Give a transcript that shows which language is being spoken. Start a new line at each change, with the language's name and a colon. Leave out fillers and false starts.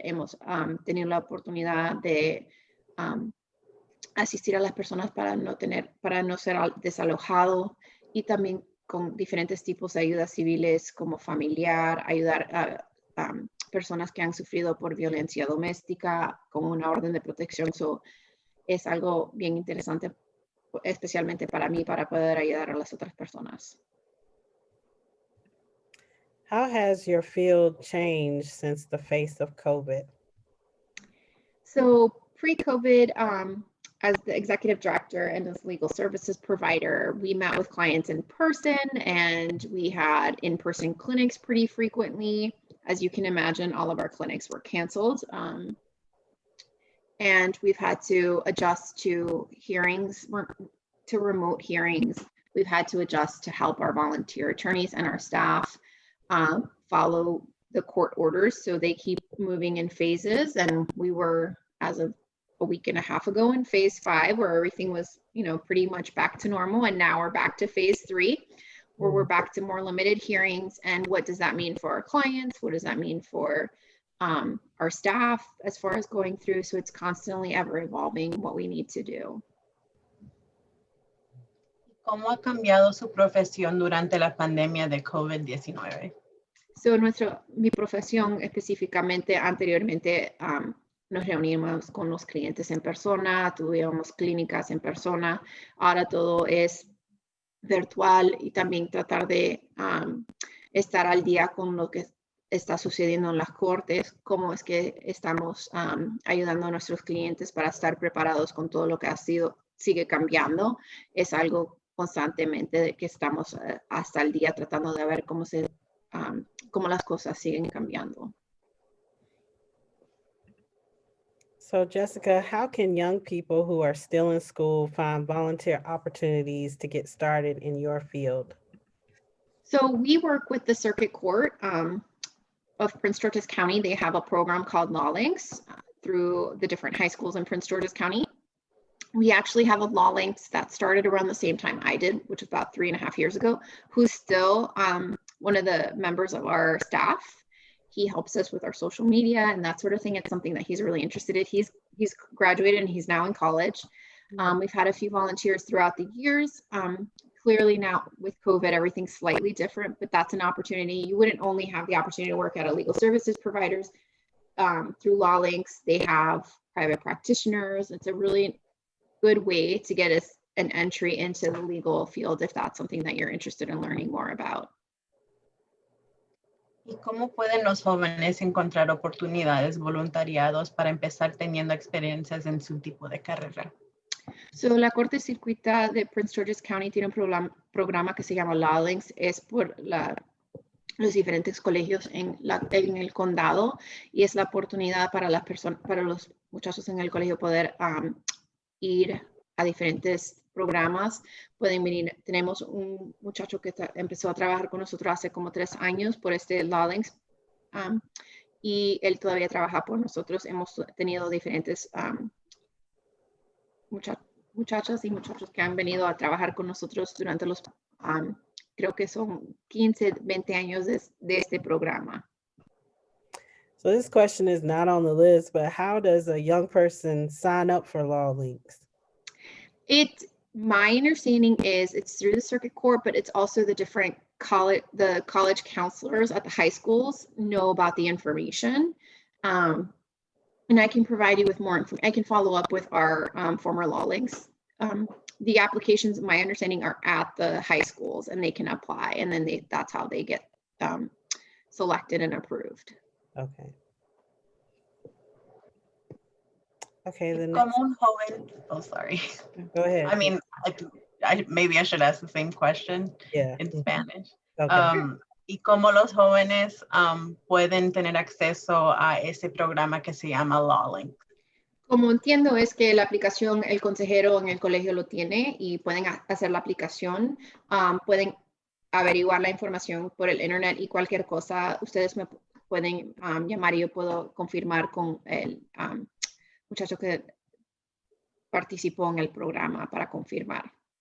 Spanish: Hemos tenido la oportunidad de asistir a las personas para no ser desalojado, y también con diferentes tipos de ayudas civiles como familiar, ayudar a personas que han sufrido por violencia doméstica con una orden de protección. Es algo bien interesante, especialmente para mí, para poder ayudar a las otras personas.
English: How has your field changed since the face of COVID? So pre-COVID, as the executive director and as legal services provider, we met with clients in person, and we had in-person clinics pretty frequently. As you can imagine, all of our clinics were canceled. And we've had to adjust to hearings, to remote hearings. We've had to adjust to help our volunteer attorneys and our staff follow the court orders. So they keep moving in phases. And we were, as of a week and a half ago, in phase 5, where everything was, pretty much back to normal. And now we're back to phase 3, where we're back to more limited hearings. And what does that mean for our clients? What does that mean for our staff as far as going through? So it's constantly ever evolving what we need to do.
Spanish: ¿Cómo ha cambiado su profesión durante la pandemia de COVID-19? So mi profesión específicamente, anteriormente, nos reunimos con los clientes en persona, tuvimos clínicas en persona. Ahora todo es virtual, y también tratar de estar al día con lo que está sucediendo en las cortes, cómo es que estamos ayudando a nuestros clientes para estar preparados con todo lo que sigue cambiando. Es algo constantemente de que estamos hasta el día tratando de ver cómo las cosas siguen cambiando.
English: So Jessica, how can young people who are still in school find volunteer opportunities to get started in your field? So we work with the Circuit Court of Prince George's County. They have a program called Law Links through the different high schools in Prince George's County. We actually have a Law Links that started around the same time I did, which was about 3.5 years ago, who's still one of the members of our staff. He helps us with our social media and that sort of thing. It's something that he's really interested in. He's graduated and he's now in college. We've had a few volunteers throughout the years. Clearly now with COVID, everything's slightly different, but that's an opportunity. You wouldn't only have the opportunity to work at a legal services providers through Law Links. They have private practitioners. It's a really good way to get us an entry into the legal field if that's something that you're interested in learning more about.
Spanish: ¿Y cómo pueden los jóvenes encontrar oportunidades, voluntariados para empezar teniendo experiencias en su tipo de carrera? So, la Corte Circuita de Prince George's County tiene un programa que se llama Law Links. Es por los diferentes colegios en el condado y es la oportunidad para las personas, para los muchachos en el colegio poder ir a diferentes programas. Pueden venir. Tenemos un muchacho que empezó a trabajar con nosotros hace como 3 años por este Law Links y él todavía trabaja por nosotros. Hemos tenido diferentes muchachas y muchachos que han venido a trabajar con nosotros durante los, creo que son 15, 20 años de este programa.
English: So this question is not on the list, but how does a young person sign up for Law Links? My understanding is it's through the circuit court, but it's also the different college counselors at the high schools know about the information. And I can provide you with more information. I can follow up with our former Law Links. The applications, my understanding, are at the high schools and they can apply, and then that's how they get selected and approved. Okay. Okay, then
Spanish: Como un joven,
English: oh, sorry. Go ahead. I mean, maybe I should ask the same question in Spanish. Okay.
Spanish: Y cómo los jóvenes pueden tener acceso a ese programa que se llama Law Links. Como entiendo es que la aplicación, el consejero en el colegio lo tiene y pueden hacer la aplicación, pueden averiguar la información por el internet y cualquier cosa, ustedes me pueden llamar y yo puedo confirmar con el muchacho que participó en el programa para confirmar.